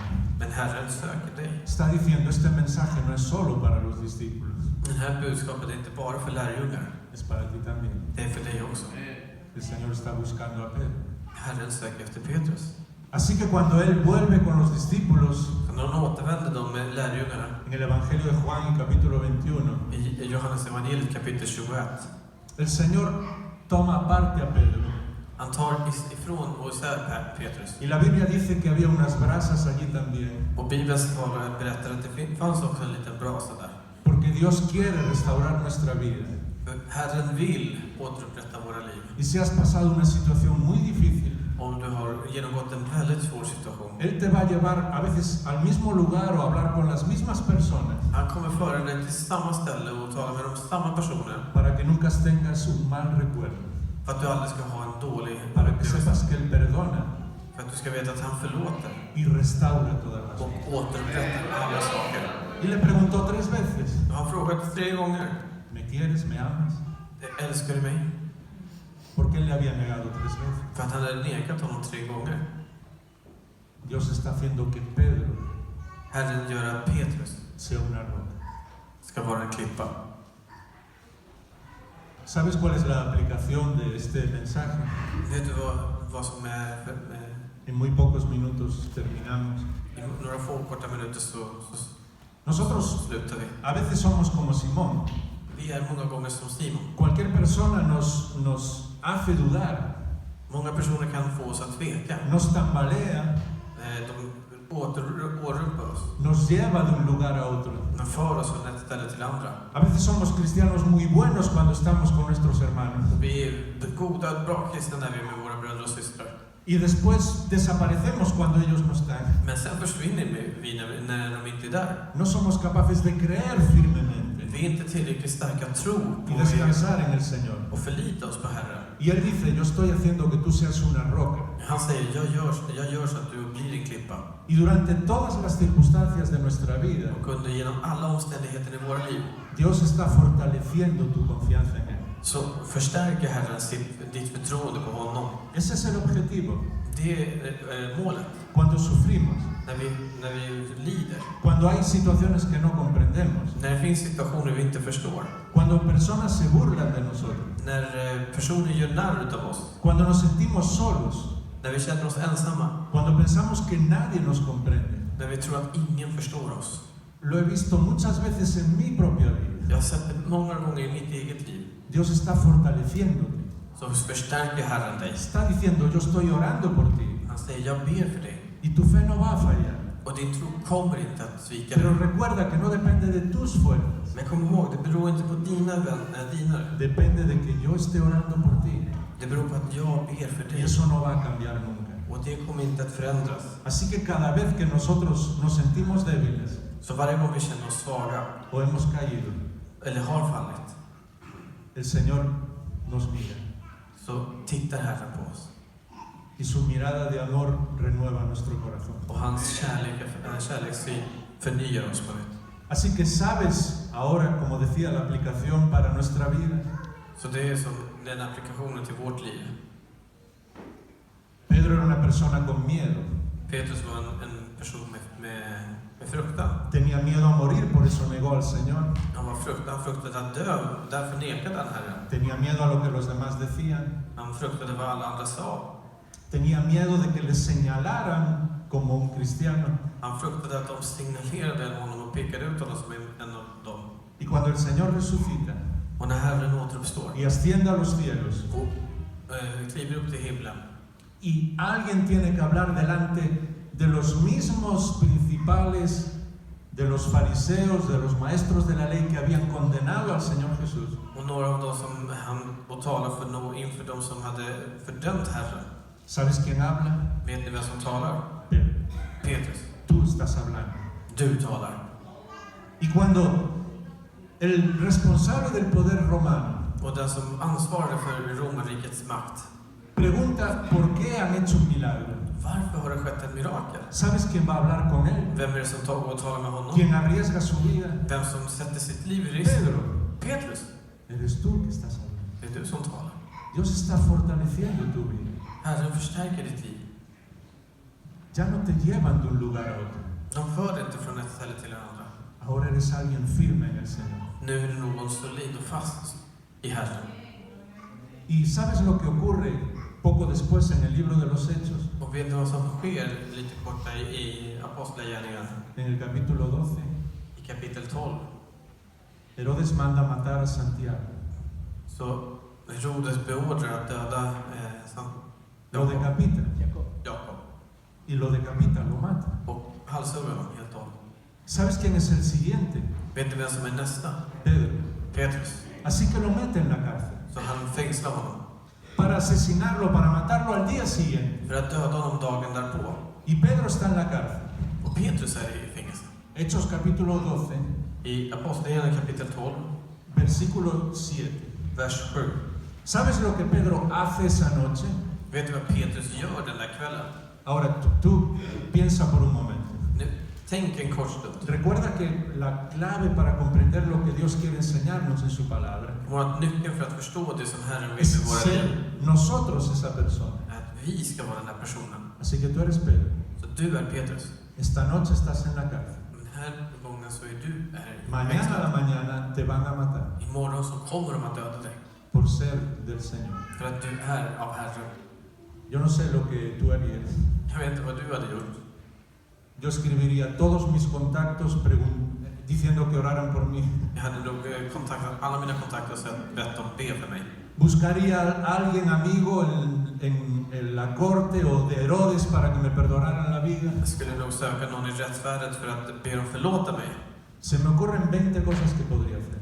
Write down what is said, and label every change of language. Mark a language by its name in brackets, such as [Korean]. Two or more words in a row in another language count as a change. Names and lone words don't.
[Swedish] Men Herren söker dig. [Spanish] Está diciendo, este mensaje no es solo para los discípulos, [Swedish] Det här budskapet är inte bara för lärjungar. [Spanish] es para ti también. [Swedish] Det är för dig också. [Spanish] El Señor está buscando a Pedro. [Swedish] Herren söker efter Petrus. [Spanish] Así que cuando Él vuelve con los discípulos, [Swedish] Så när han återvänder dem med lärjungarna [Spanish] en el Evangelio de Juan, capítulo 21, [Swedish] i Johannes evangeliet kapitel 21. [Spanish] el Señor toma aparte a Pedro. [Swedish] Han tar ifrån och isär Petrus. [Spanish] Y la Biblia dice que había unas brasas allí también, [Swedish] Och Bibelns talare berättar att det fanns också en liten brasa där. [Spanish] porque Dios quiere restaurar nuestra vida. [Swedish] För Herren vill återupprätta våra liv. [Spanish] Y si has pasado una situación muy difícil, [Swedish] Om du har genomgått en väldigt svår situation. [Spanish] Él te va a llevar a veces al mismo lugar o a hablar con las mismas personas [Swedish] Han kommer föra dig till samma ställe och tala med de samma personer. [Spanish] para que nunca tengas un mal recuerdo, [Swedish] För att du aldrig ska ha en dålig [Spanish] para que [Swedish] upplevelse. [Spanish] sepas que Él perdona [Swedish] För att du ska veta att han förlåter [Spanish] y restaura todas las [Swedish] och [Spanish] cosas. [Swedish] återupprättar alla saker. [Spanish] Y le preguntó 3 veces, [Swedish] Och han frågade 3 gånger. [Spanish] ¿me quieres, me amas? [Swedish] Älskar du mig? [Spanish] Porque Él le había negado 3 veces. [Swedish] För att han hade nekat honom 3 gånger. [Spanish] Dios está haciendo que Pedro [Swedish] Herren gör att Petrus [Spanish] sea una roca. [Swedish] ska vara en klippa. [Spanish] ¿Sabes cuál es la aplicación de este mensaje? [Swedish] Vet du vad som är... [Spanish] En muy pocos minutos terminamos. [Swedish] I några få korta minuter så [Spanish] Nosotros [Swedish] slutar vi. [Spanish] a veces somos como Simón. [Swedish] Vi är många gånger som Simon. [Spanish] Cualquier persona nos hace dudar, [Swedish] Många personer kan få oss att tveka. [Spanish] nos tambalea, [Swedish] De återupar oss. [Spanish] nos lleva de un lugar a otro. [Swedish] De för oss från ett ställe till andra. [Spanish] A veces somos cristianos muy buenos cuando estamos con nuestros hermanos [Swedish] Vi är goda, bra kristna när vi är med våra bröder och systrar. [Spanish] y después desaparecemos cuando ellos no están. [Swedish] Men sen försvinner vi när de inte är där. [Spanish] No somos capaces de creer firmemente [Swedish] Vi är inte tillräckligt starka tro [Spanish] y [Swedish] på [Spanish] descansar en el Señor. [Swedish] och förlita oss på Herren. [Spanish] Y Él dice, yo estoy haciendo que tú seas una roca. [Swedish] Han säger, jag gör så att du blir en klippa. [Spanish] Y durante todas las circunstancias de nuestra vida, [Swedish] Och genom alla omständigheter i våra liv [Spanish] Dios está fortaleciendo tu confianza en Él. [Swedish] så förstärker Herren ditt förtroende på honom. [Spanish] Ese es el objetivo. [Swedish] Det är målet. [Spanish] Cuando sufrimos, [Swedish] När vi lider. [Spanish] cuando hay situaciones que no comprendemos, [Swedish] När det finns situationer vi inte förstår. [Spanish] cuando personas se burlan de nosotros, [Swedish] När personer gör narr utav oss. [Spanish] cuando nos sentimos solos, [Swedish] När vi känner oss ensamma. [Spanish] cuando pensamos que nadie nos comprende. [Swedish] När vi tror att ingen förstår oss. [Spanish] Lo he visto muchas veces en mi propia vida. [Swedish] Jag har sett det många gånger i mitt eget liv. [Spanish] Dios está fortaleciéndote. [Swedish] Så förstärker Herren dig. [Spanish] Está diciendo, yo estoy orando por ti. [Swedish] Han säger, jag ber för dig. [Spanish] Y tu fe no va a fallar. [Swedish] Och din tro kommer inte att svika [Spanish] Pero [Swedish] dig. [Spanish] recuerda que no depende de tus fuerzas. [Swedish] Men kom ihåg, det beror inte på dina. [Spanish] Depende de que yo esté orando por ti. [Swedish] Det beror på att jag ber för [Spanish] Y [Swedish] dig. [Spanish] eso no va a cambiar nunca. [Swedish] Och det kommer inte att förändras. [Spanish] Así que cada vez que nosotros nos sentimos débiles [Swedish] Så varje gång vi känner oss svaga, [Spanish] o hemos caído, [Swedish] eller har fallit, [Spanish] el Señor nos mira. [Swedish] så tittar Herren på oss. [Spanish] Y su mirada de amor renueva nuestro corazón. [Swedish] Och hans kärlekssyn förnyar oss på nytt. [Spanish] Así que sabes ahora, como decía la aplicación para nuestra vida, [Swedish] Så det är som den applikationen till vårt liv. [Spanish] Pedro era una persona con miedo. [Swedish] Petrus var en person med fruktan. [Spanish] Tenía miedo a morir, por eso negó al Señor. [Swedish] Han fruktade att dö, därför nekade han Herren. [Spanish] Tenía miedo a lo que los demás decían. [Swedish] Han fruktade vad alla andra sa. [Spanish] Tenía miedo de que le señalaran como un cristiano. [Swedish] Han fruktade att de signalerade honom och pekade ut honom som en av dem. [Spanish] Y cuando el Señor resucita [Swedish] Och när Herren återuppstår [Spanish] y asciende a los cielos, [Swedish] och kliver upp till himlen, [Spanish] y alguien tiene que hablar delante de los mismos principales, de los fariseos, de los maestros de la ley que habían condenado al Señor Jesús, [Swedish] och några av dem som han och talar inför dem som hade fördömt Herren. [Spanish] ¿sabes quién habla? [Swedish] Vet ni vem som talar? [Spanish] Pedro. [Swedish] Petrus. [Spanish] Tú estás hablando. [Swedish] Du talar. [Spanish] Y cuando el responsable del poder romano [Swedish] Och den som ansvarade för romarrikets makt. [Spanish] pregunta por qué han hecho un milagro, [Swedish] Varför har det skett ett mirakel? [Spanish] ¿sabes quién va a hablar con él? [Swedish] Vem är det som går och talar med honom? [Spanish] ¿Quién arriesga su vida? [Swedish] Vem som sätter sitt liv i risk? [Spanish] Pedro. [Swedish] Petrus. [Spanish] Eres tú que estás hablando. [Swedish] Det är du som talar. [Spanish] Dios está fortaleciendo tu vida. [Swedish] Herren förstärker ditt liv. [Spanish] Ya no te llevan de un lugar a otro. [Swedish] De för dig inte från ett ställe till det andra. [Spanish] Ahora eres alguien firme en el Señor. [Swedish] Nu är det någon solid och fast i Herren. [Spanish] Y ¿sabes lo que ocurre poco después en el libro de los Hechos? [Swedish] Och vet du vad som sker lite korta i Apostlagärningarna? [Spanish] En el capítulo 12, [Swedish] I kapitel 12. [Spanish] Herodes manda matar a Santiago. [Swedish] Så Herodes beordrar att döda [Spanish] Lo decapita. [Swedish] Jakob. [Spanish] Y lo decapita, lo mata. [Swedish] Och halshugger honom helt och hållet. [Spanish] ¿Sabes quién es el siguiente? [Swedish] Vet du vem som är nästa? [Spanish] Pedro. [Swedish] Petrus. [Spanish] Así que lo mete en la cárcel. [Swedish] Så han fängslar honom. [Spanish] Para asesinarlo, para matarlo al día siguiente. [Swedish] För att döda honom dagen därpå. [Spanish] Y Pedro está en la cárcel. [Swedish] Och Petrus är i fängelse. [Spanish] Hechos capítulo 12, [Swedish] I Apostlagärningarna kapitel 12, [Spanish] versículo 7. [Swedish] vers 7. [Spanish] ¿Sabes lo que Pedro hace esa noche? [Swedish] Vet du vad Petrus gör den där kvällen? [Spanish] Ahora tú piensa por un momento. [Swedish] Nu, tänk en kort stund. [Spanish] Recuerda que la clave para comprender lo que Dios quiere enseñarnos en su palabra [Swedish] Vår nyckeln för att förstå det som Herren vill [Spanish] es [Swedish] med våra liv [Spanish] ser nosotros esa persona. [Swedish] är att vi ska vara den där personen. [Spanish] Así que tú eres Pedro. [Swedish] Så du är Petrus. [Spanish] Esta noche estás en la cárcel. [Swedish] Den här gången så är du i [Spanish] Mañana a la mañana te van a matar [Swedish] Imorgon så kommer de att döda dig. [Spanish] por ser del Señor. [Swedish] För att du är av Herren. [Spanish] Yo no sé lo que tú harías. [Swedish] Jag vet inte vad du hade gjort. [Spanish] Yo escribiría todos mis contactos diciendo que oraran por mí. [Swedish] Jag hade nog kontaktat alla mina kontakter och bett dem be för mig. [Spanish] Buscaría a alguien amigo en la corte o de Herodes para que me perdonaran la vida. [Swedish] Jag skulle nog söka någon i rättsvärdet för att be dem förlåta mig. [Spanish] Se me ocurren 20 cosas que podría hacer.